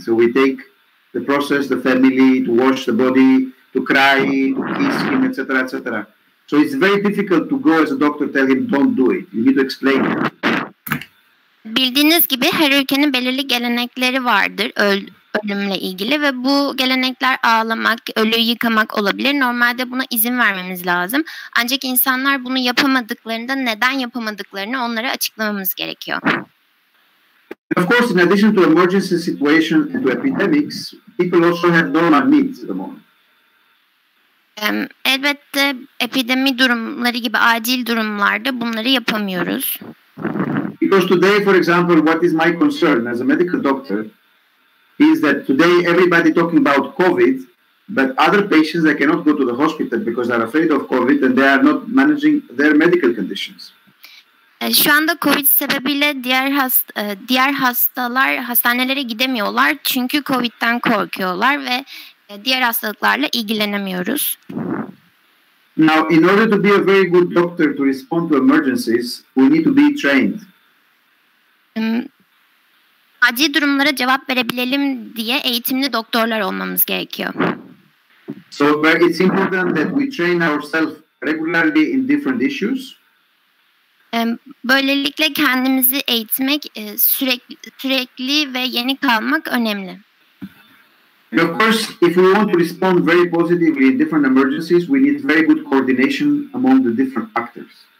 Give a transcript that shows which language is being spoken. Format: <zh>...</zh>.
<en>So we take the process, the family, to wash the body, to cry, to kiss him, etc., etc. So it's very difficult to go as a doctor tell him don't do it. You need to explain it.</en> <tr>Bildiğiniz gibi her ülkenin belirli gelenekleri vardır ölümle ilgili ve bu gelenekler ağlamak, ölüyü yıkamak olabilir. Normalde buna izin vermemiz lazım. Ancak insanlar bunu yapamadıklarında neden yapamadıklarını onlara açıklamamız gerekiyor.</tr> <en>Of course, in addition to emergency situation and to epidemics, people also have normal needs at the moment.</en> <tr>Elbette epidemi durumları gibi acil durumlarda bunları yapamıyoruz.</tr> <en>Because today, for example, what is my concern as a medical doctor is that today everybody talking about COVID, but other patients they cannot go to the hospital because they're afraid of COVID and they are not managing their medical conditions.</en> <tr>Şu anda COVID sebebiyle diğer hastalar hastanelere gidemiyorlar çünkü COVID'den korkuyorlar ve diğer hastalıklarla ilgilenemiyoruz.</tr> <en>Now, in order to be a very good doctor to respond to emergencies, we need to be trained.</en> <tr>Acil durumlara cevap verebilelim diye eğitimli doktorlar olmamız gerekiyor.</tr> <en>So it's important that we train ourselves regularly in different issues.</en> <tr>Böylelikle kendimizi eğitmek, sürekli ve yeni kalmak önemli.</tr> <en>And of course, if we want to respond very positively in different emergencies, we need very good coordination among the different actors.</en>